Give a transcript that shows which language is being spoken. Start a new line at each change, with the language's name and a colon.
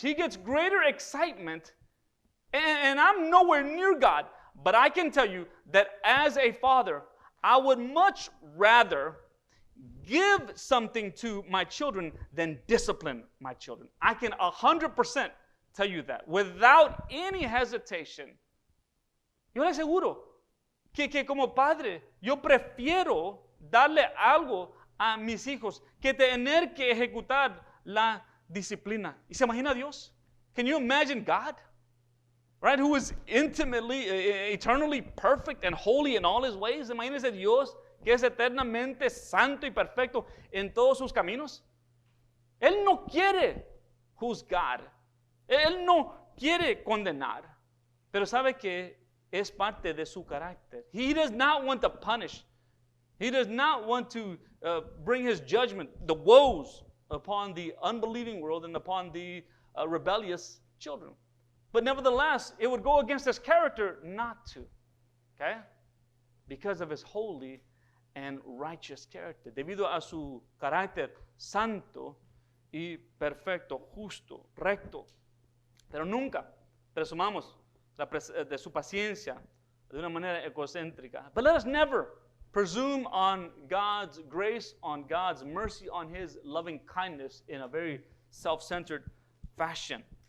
English: He gets greater excitement, and I'm nowhere near God, but I can tell you that as a father, I would much rather give something to my children than discipline my children. I can 100% tell you that without any hesitation.
Spanish: Yo le aseguro que como padre, yo prefiero darle algo a mis hijos que tener que ejecutar la disciplina. ¿Y se imagina Dios?
English: Can you imagine God? Right? Who is intimately, eternally perfect and holy in all His ways.
Spanish: Imagínese Dios que es eternamente santo y perfecto en todos sus caminos. Él no quiere juzgar. Él no quiere condenar. Pero sabe que es parte de su carácter.
English: He does not want to punish. He does not want to bring His judgment, the woes, upon the unbelieving world and upon the rebellious children. But nevertheless, it would go against His character not to. Okay? Because of His holy and righteous character.
Spanish: Debido a su carácter santo y perfecto, justo, recto. Pero nunca presumamos de su paciencia de una manera egocéntrica.
English: But let us never presume on God's grace, on God's mercy, on His loving kindness in a very self-centered fashion.